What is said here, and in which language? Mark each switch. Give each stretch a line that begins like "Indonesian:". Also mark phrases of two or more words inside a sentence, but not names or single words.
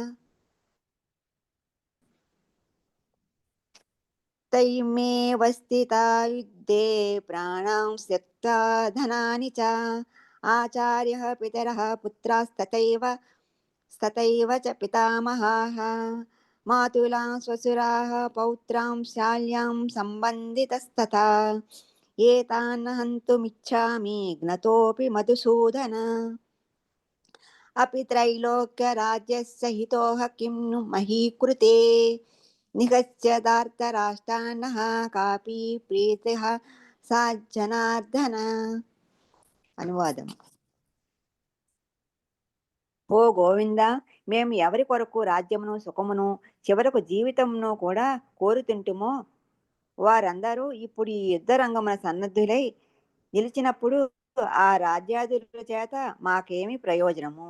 Sanskrit: తైమేవ స్థితా యుద్ధే ప్రాణాం త్యక్త్వా ధనాని చ ఆచార్యః పితరః పుత్రాస్తథైవ చ పితామహాః మాతులాం స్వసురాः పౌత్రాం శాల్యాం సంబంధితస్తథా ఏతాన్ హन्तुमिच्छामि జ్ఞతోపి మధుసూదన अपि त्रैलोक्यराज्यस्य हितोः किं नु महीकृते निगच्छदार्तराष्ट्रान्नः कापि प्रीतिः सा जनार्दन అనువాదం.
Telugu: ఓ గోవింద, మేము ఎవరి కొరకు రాజ్యమును సుఖమును చివరకు జీవితమును కూడా కోరుతుంటుమో వారందరూ ఇప్పుడు ఈ యుద్ధ రంగమున సన్నద్ధులై నిలిచినప్పుడు ఆ రాజ్యాదుల చేత మాకేమి ప్రయోజనము?